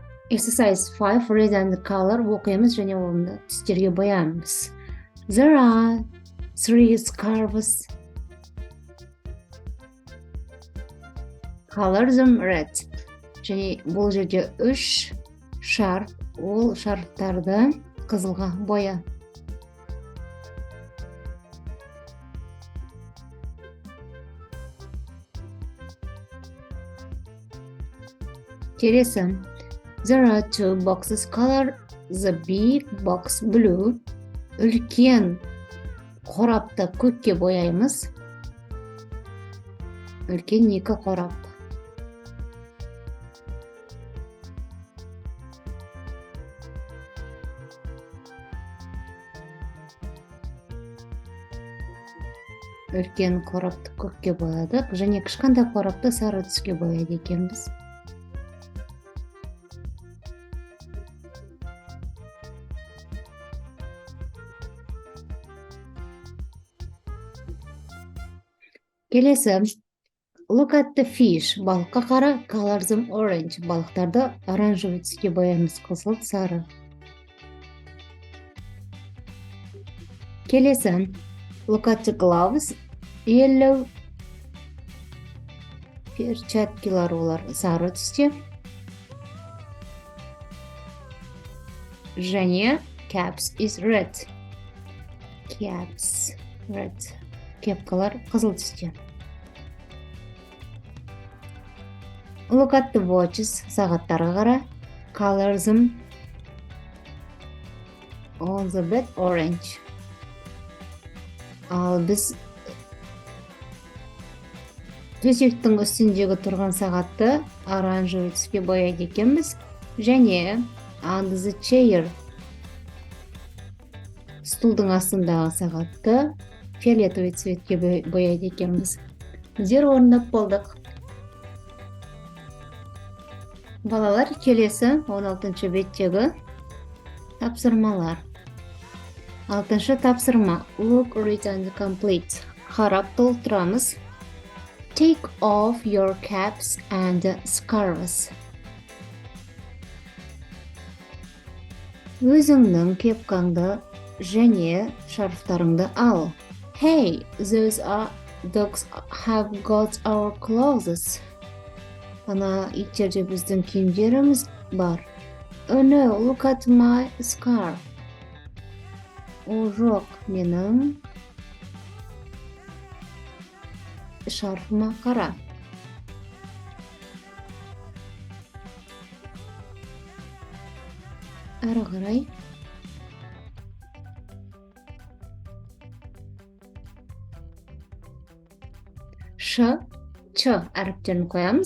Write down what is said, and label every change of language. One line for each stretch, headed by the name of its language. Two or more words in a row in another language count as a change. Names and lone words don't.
English: Exercise 5 red and color
Kazakh: оқимыз және оны түстерге боямыз.
English: There are 3 scarves. Color them red.
Kazakh: Және бұл жерде 3 шарф, ол шарфтарды қызылға боя. Келесі.
English: There are 2 boxes. Color the big box blue.
Kazakh: Үлкен қорапты көкке бояймыз. Үлкен 2 қорап. Үлкен қорапты көкке боядық, және кішкентай қорапты сары түске бояйды екенбіз. Келесі.
English: Look at the fish.
Kazakh: Балыққа қара.
English: Color them orange.
Kazakh: Балықтарды оранжевый түске боямыз, қызыл, сары. Келесі.
English: Look at the gloves. Yellow.
Kazakh: Перчаткалар олар сары түсте.
English: Және caps is red. Caps red.
Kazakh: Кепкалар қызыл түсте.
English: Look at the watches.
Kazakh: Сағаттарға қара.
English: Color them on the bed orange.
Kazakh: Ал біз төсектің үстіндегі тұрған сағатты оранжевый түске бояйды екенбіз.
English: Және under the chair.
Kazakh: Стулдың астындағы сағатты
Russian: фиолетовый цветке
Kazakh: бояйды екенбіз. Өздер орындап болдық. Балалар, келесі 16-шы беттегі тапсырмалар. 6-шы тапсырма.
English: Look, read and complete.
Kazakh: Қарап толтырамыз.
English: Take off your caps and scarves.
Kazakh: Өзіңнің кепкаңды және шарфтарыңды ал.
English: Hey, those dogs have got our clothes.
Kazakh: Ана иттерде біздің киімдеріміз бар.
English: Oh no, look at my scarf.
Kazakh: О жоқ, менің шарфыма қара. Ары қарай. Ч әріптерін қоямыз.